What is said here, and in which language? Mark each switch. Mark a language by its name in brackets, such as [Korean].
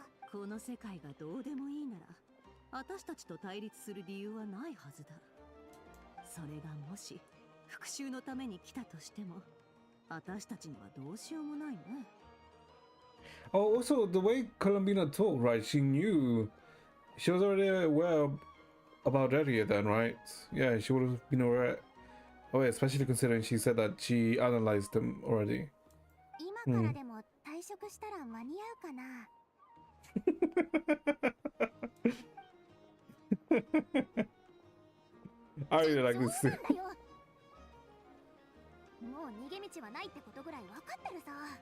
[Japanese] この世界がどうでもいいなら、私たちと対立する理由はないはずだ。それがもし復讐のために来たとしても、私たちにはどうしようもないね。 [English] Oh, also the way Colombina talked, right? She knew, she was already aware about Daria then, right? Yeah, she would have been aware. Oh, yeah, especially considering she said that she analyzed them already. [Japanese] 今からでも退職したら間に合うかな。 [English] I really like this. [Japanese] もう逃げ道はないってことぐらい分かってるさ。